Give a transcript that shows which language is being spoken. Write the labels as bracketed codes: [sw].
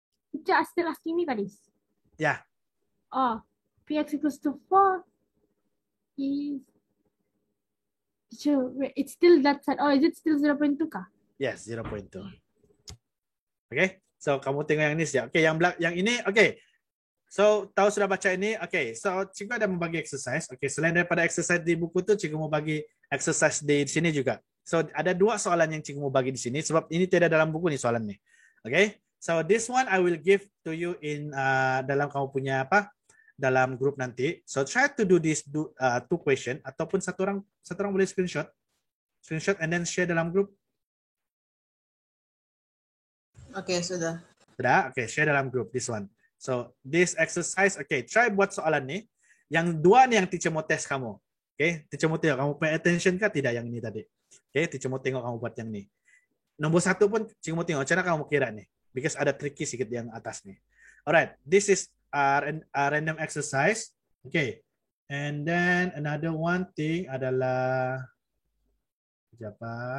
[en] Teacher, still asking me, Kadis? Yeah. Oh, PX equals to 4 is... Teacher, it's still that side. Oh, is it still 0.2 kah? Yes, 0.2. [ms] So kamu tengok yang ini saja. Yang ini, So tahu sudah baca ini, So cikgu ada membagi exercise. Selain daripada exercise di buku tu, cikgu mau bagi exercise di sini juga. So ada 2 soalan yang cikgu mau bagi di sini, sebab ini tidak dalam buku nih soalan nih. [en] So this one I will give to you in [ms] dalam kamu punya dalam grup nanti. [en] So try to do this 2 question, [ms] ataupun satu orang boleh screenshot [en] and then share [ms] dalam grup. Sudah. Sudah? [en] Share [ms] dalam grup [en] this one. So this exercise, try [ms] buat soalan nih. Yang 2 nih yang teacher mau test kamu. Teacher mau tengok kamu pay attention kah tidak yang ini tadi. Teacher mau tengok kamu buat yang ini. Nombor 1 pun teacher mau tengok cara kamu kira nih. Because ada tricky sedikit yang atas nih. [en] Alright, this is a random exercise. And then another one thing [ms] adalah apa?